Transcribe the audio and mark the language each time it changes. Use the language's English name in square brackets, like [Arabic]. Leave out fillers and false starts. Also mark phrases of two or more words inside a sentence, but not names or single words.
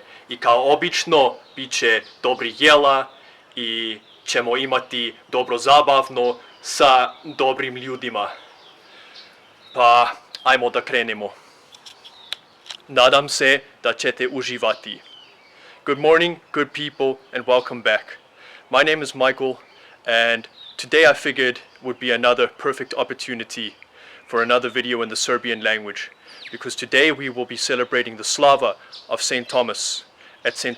[Serbian] I kao obično, bit će dobri jela i ćemo imati dobro zabavno sa dobrim ljudima. Pa, ajmo da krenemo. Nadam se da ćete uživati. [English] Good morning, good people, and welcome back. My name is Michael, and today I figured would be another perfect opportunity for another video in the Serbian language, because today we will be celebrating the Slava of St. Thomas at St.